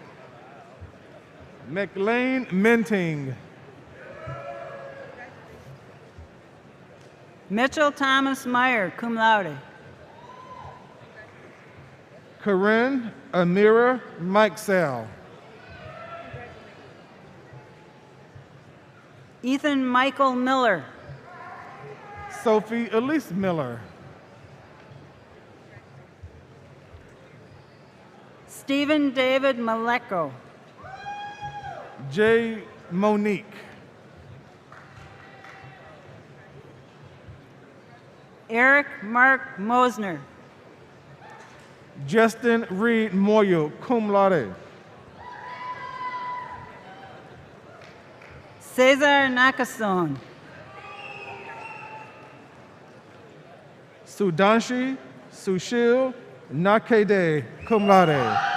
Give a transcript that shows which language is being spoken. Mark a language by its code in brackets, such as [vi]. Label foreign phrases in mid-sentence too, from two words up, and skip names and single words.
[en] McLean Minting. Mitchell Thomas Meyer, [la] cum laude. [en] Corinne Amira Mikesell. Ethan Michael Miller. Sophie Elise Miller. Stephen David Maleko. J. Monique. Eric Mark Mosner. Justin Reed Moyo, [la] cum laude. [en] Cesar Nakasone. Sudanshi Sushil Nakede, [la] cum laude.